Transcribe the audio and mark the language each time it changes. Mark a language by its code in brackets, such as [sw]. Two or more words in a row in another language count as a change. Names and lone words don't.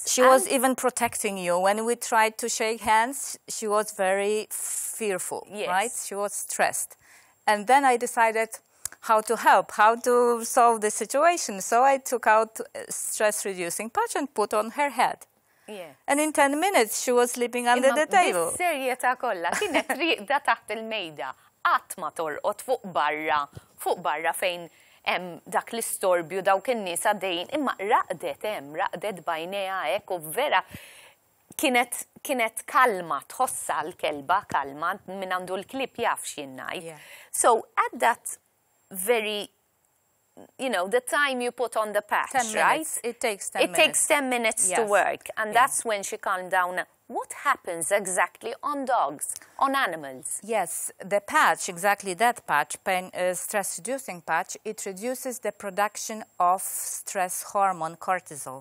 [en] She was even protecting you. When we tried to shake hands, she was very fearful, yes. right? She was stressed. And then I decided how to help, how to solve the situation. So I took out a stress-reducing patch and put on her head. Yeah. And in 10 minutes, she was sleeping under the table. [mt] Bis-serjetà kollha kienet riqda taħt il-mejda, qatt ma torqod fuq barra fejn hemm dak l-istorbju dawk in-nies għaddejjin, imma raqdet bajnejha hekk u vera kienet kalma, tħossa l-kelba kalma minn għandu l-klip jaf x'jinnaj. [en] So at that very, you know, the time you put on the patch, 10 right? minutes. It takes 10 minutes. It takes 10 minutes to work, and that's when she calmed down. What happens exactly on dogs, on animals? Yes, the patch, exactly that patch, stress-reducing patch, it reduces the production of stress hormone cortisol.